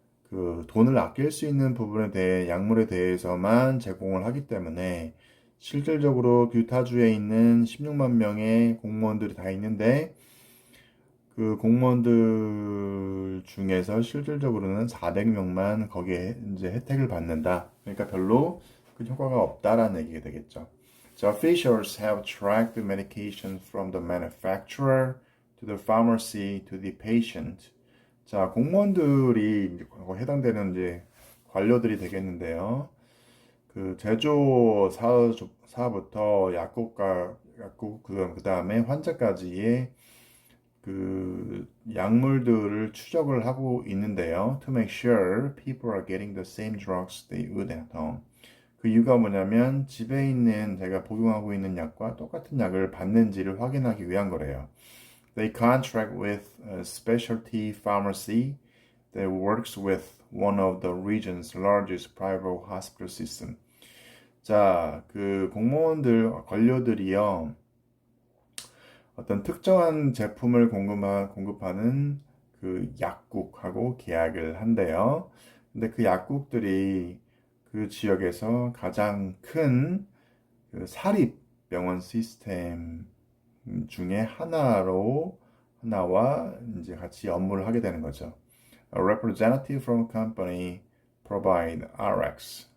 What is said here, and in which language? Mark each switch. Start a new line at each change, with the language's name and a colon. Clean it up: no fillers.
Korean: 그 돈을 아낄 수 있는 부분에 대해 약물에 대해서만 제공을 하기 때문에 실질적으로 유타주에 있는 16만 명의 공무원들이 다 있는데 그 공무원들 중에서 실질적으로는 400명만 거기에 이제 혜택을 받는다. 그러니까 별로 그 효과가 없다라는 얘기가 되겠죠.
English: So officials have tracked the medication from the manufacturer to the pharmacy to the patient.
Korean: 자, 공무원들이 해당되는 이제 관료들이 되겠는데요. 그 제조사부터 약국 그 다음에 환자까지의 그 약물들을 추적을 하고 있는데요.
English: To make sure people are getting the same drugs they would at home.
Korean: 그 이유가 뭐냐면 집에 있는 제가 복용하고 있는 약과 똑같은 약을 받는지를 확인하기 위한 거래요.
English: They contract with a specialty pharmacy that works with one of the region's largest private hospital system.
Korean: 자, 그 관료들이요. 어떤 특정한 제품을 공급하는 그 약국하고 계약을 한대요. 근데 그 약국들이 그 지역에서 가장 큰 그 사립병원 시스템 중에 하나와 이제 같이 업무를 하게 되는 거죠.
English: A representative from a company provide RX.